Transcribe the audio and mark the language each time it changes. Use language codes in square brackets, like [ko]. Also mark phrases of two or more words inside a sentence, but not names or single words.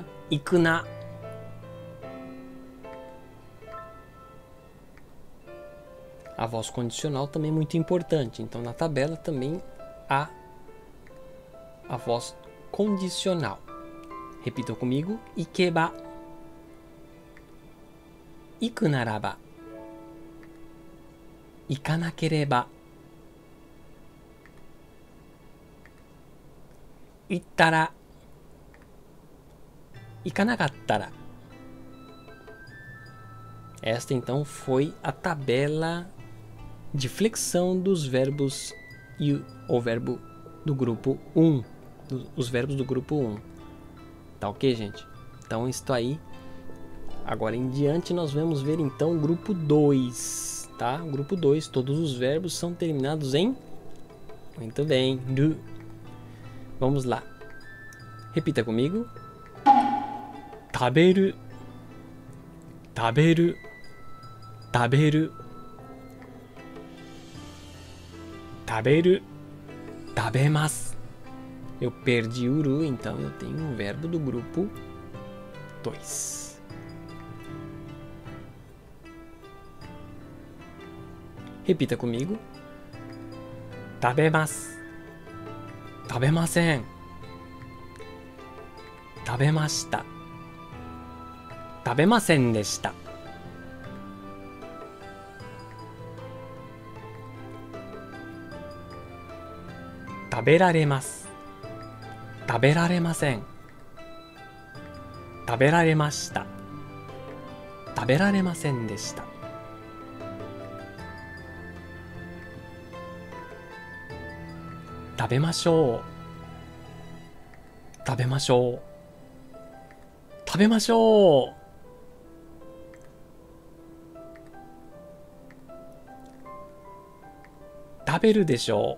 [ja] Ikuna. [pt] A voz condicional também é muito importante. Então, na tabela também há a voz condicional. Repitam comigo. [ja] 行けば、行くならば、行かなければ、行ったら、行かなかったら. [pt] Esta então foi a tabela de flexão dos verbos e o verbo do grupo 1, os verbos do grupo 1. Tá ok, gente? Então isso aí. Agora em diante nós vamos ver então o grupo 2, tá? O grupo 2, todos os verbos são terminados em muito bem, du. Vamos lá. Repita comigo. [ja] 食べる、食べる、食べる、食べる、食べます. [pt] Eu perdi o uru, então eu tenho um verbo do grupo 2. Repita comigo. [ja] 食べます、食べません、食べました、食べませんでした. 食べられます、食べられません、食べられました、食べられませんでした. 食べましょう。食べましょう。食べましょう。食べるでしょう。